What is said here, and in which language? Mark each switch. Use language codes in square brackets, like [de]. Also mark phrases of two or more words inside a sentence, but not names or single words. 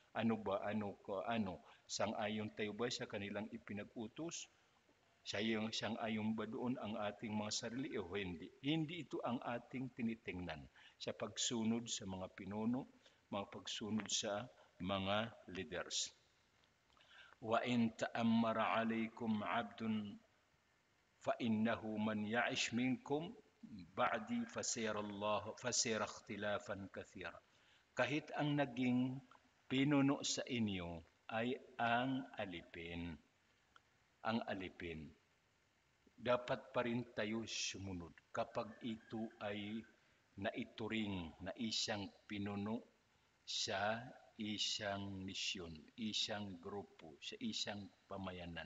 [tl] Sang-ayon tayo ba sa kanilang ipinag-utos? Sang-ayon ba doon ang ating mga sarili o hindi? Hindi ito ang ating tinitingnan sa pagsunod sa mga pinuno, mga pagsunod sa mga leaders. [ar] وإن تأمر عليكم عبد فإنه من يعش منكم بعدي فسيرى اختلافا كثيرا. [tl] Kahit ang naging pinuno sa inyo ay ang alipin, dapat pa rin tayo sumunod kapag ito ay naituring na isang pinuno sa isang misyon, isang grupo, sa isang pamayanan.